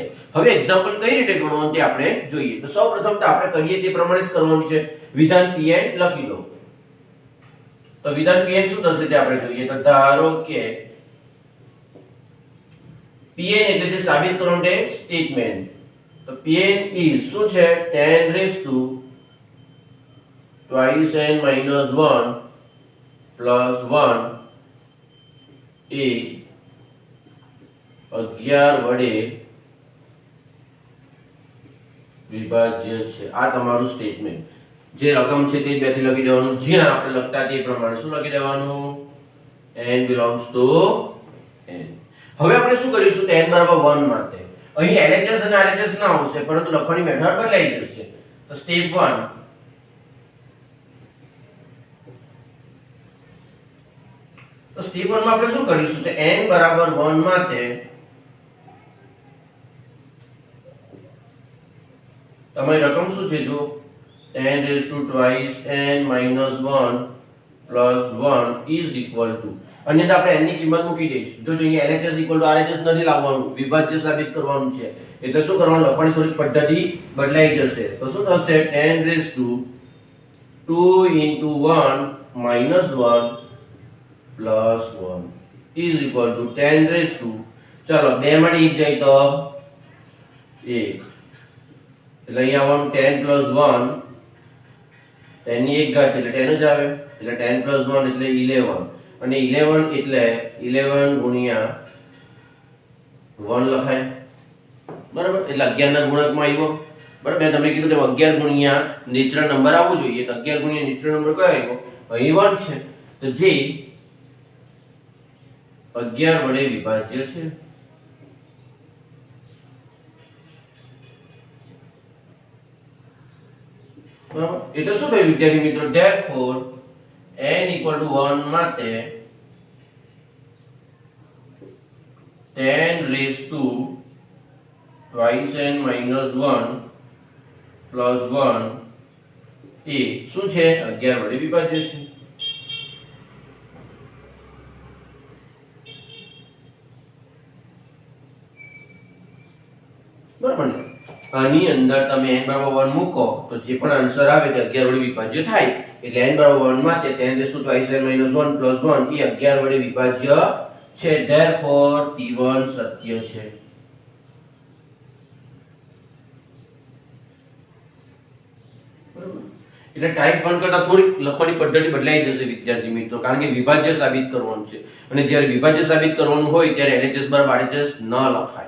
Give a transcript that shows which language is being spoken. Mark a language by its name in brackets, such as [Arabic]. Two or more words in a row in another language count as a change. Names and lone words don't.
[Gujarati] હવે એક્ઝામ્પલ કઈ રીતે ગણવાનું તે આપણે જોઈએ। તો સૌપ્રથમ તો આપણે કરીએ તે પ્રમાણે જ કરવાનું છે। વિધાન Pn લખી દો। તો વિધાન Pn શું થશે તે આપણે જોઈએ। તો ધારો કે Pn એટલે જે સાબિત કરવાનું તે સ્ટેટમેન્ટ। [English] તો Pn is [Gujarati] શું છે? [English] 10 raised to twice n minus 1 plus 1 [Gujarati] એ 11 વડે વિભાજ્ય છે। આ તમારું સ્ટેટમેન્ટ। જે રકમ છે તે બેથી લખી દેવાનું, જે આપણે લખતા તે પ્રમાણે શું લખી દેવાનું? [English] n belongs to n। [Gujarati] હવે આપણે શું કરીશું? તો n બરાબર 1 માટે અહીં LHS અને RHS ના આવશે, પરંતુ લખવાની મેથડ બદલાઈ જશે। તો સ્ટેપ 1 તો સ્ટેપ 1 માં આપણે શું કરીશું? તો n બરાબર 1 માટે તમારી રકમ શું છે? [English] જો 10 raised to twice n minus 1 plus 1 is equal to, [Gujarati] અન્યથા આપણે n ની કિંમત મૂકી દઈશું। જો જોઈએ [English] LHS equal to RHS [Gujarati] નથી લાવવાનું, વિભાજ્ય સાબિત કરવાનું છે, એટલે શું કરવાનું? લખવાની થોડી પદ્ધતિ બદલાઈ જશે। તો શું થશે? [English] 10 raised to 2 into 1 minus 1 plus 1 is equal to 10 raised to, [Gujarati] ચાલો 2 માંથી 1 જાય તો 1, એટલે અહીં આવવાનું 10 plus 1, 10 ની 1 ઘાત એટલે 10 જ આવે, એટલે 10 plus 1 એટલે 11, અને 11 એટલે 11 ગુણ્યા 1 લખાય। બરાબર, એટલે 11 ના ગુણકમાં આવ્યો। બરાબર, મેં તમને કીધું તેમ 11 ગુણ્યા [English] natural number [Gujarati] આવવું જોઈએ। તો 11 ગુણ્યા [English] natural number [Gujarati] કયો આવ્યો? અહીં 1 છે, તો જે 11 વડે વિભાજ્ય છે। બરાબર, એટલે શું થયું વિદ્યાર્થી મિત્રો? [English] therefore n equal to 1 માટે 10 raised to twice n minus 1 plus 1 [Gujarati] એ શું છે? 11 વડે વિભાજ્ય છે। બરાબર ને? આની અંદર તમે n બરાબર 1 મૂકો તો જે પણ આન્સર આવે તે 11 વડે વિભાજ્ય થાય। એટલે n બરાબર 1 માટે [English] 10 raised to twice n minus 1 plus 1 [Gujarati] એ 11 વડે વિભાજ્ય છે। therefore T1 સત્ય છે। એટલે ટાઈપ 1 કરતા થોડી લખવાની પદ્ધતિ બદલાઈ જશે વિદ્યાર્થી મિત્રો, કારણ કે વિભાજ્ય સાબિત કરવાનું છે, અને જ્યારે વિભાજ્ય સાબિત કરવાનું હોય ત્યારે LHS બરાબર RHS ન લખાય।